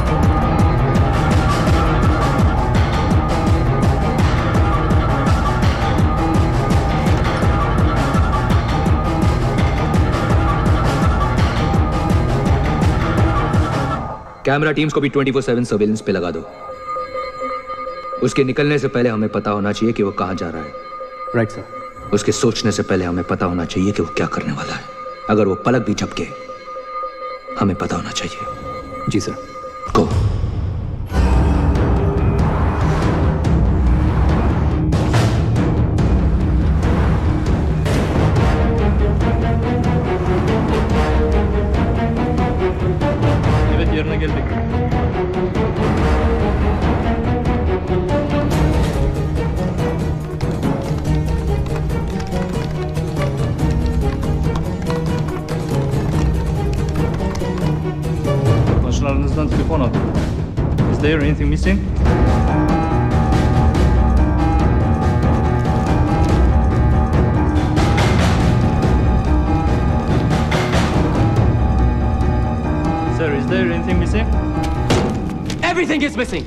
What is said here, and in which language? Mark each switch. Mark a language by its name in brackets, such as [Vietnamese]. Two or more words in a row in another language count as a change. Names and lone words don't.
[English] camera teams [Hindi] को भी 24/7 सर्वेलेंस पे लगा दो। उसके निकलने से पहले हमें पता होना चाहिए कि वो कहां जा रहा है। [English] right sir. [Hindi] उसके सोचने से पहले हमें पता होना चाहिए कि वो क्या करने वाला है। अगर वो पलक भी झपके, हमें पता होना चाहिए। जी सर। [English] गो। [Turkish] Evet, yerine geldik. Başlarınızdan telefon aldım. [English] Is there anything missing? Sir, is there anything missing? Everything is missing.